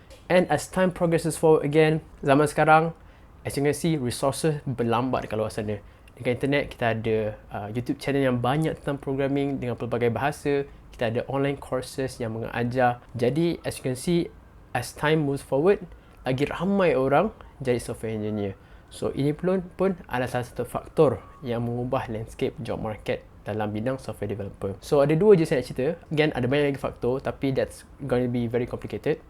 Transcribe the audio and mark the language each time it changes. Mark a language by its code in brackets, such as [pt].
[en] And as time progresses forward again, [ms] zaman sekarang, [en] as you can see, resources [ms] berlambat dekat luar sana. Dekat internet, kita ada YouTube channel yang banyak tentang programming dengan pelbagai bahasa. Kita ada online courses yang mengajar. [en] Jadi, as you can see, as time moves forward, [ms] lagi ramai orang jadi [en] software engineer. [ms] So, ini pun adalah salah satu faktor yang mengubah landscape job market dalam bidang software developer. So ada dua je saya nak cerita. [en] Again, [ms] ada banyak lagi faktor, tapi [en] that's going to be very complicated.